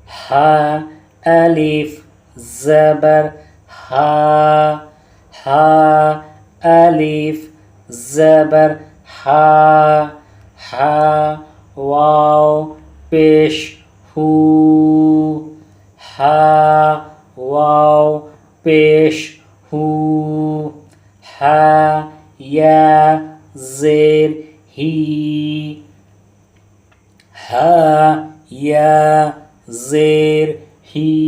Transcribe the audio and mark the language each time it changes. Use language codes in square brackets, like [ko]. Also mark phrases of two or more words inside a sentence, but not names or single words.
[ur] ہا الف زبر ہا ہا الف زبر ہا ہا واو پیش ہو ہا واو پیش ہو ہا یا زیر ہی ہا یا زیر ہی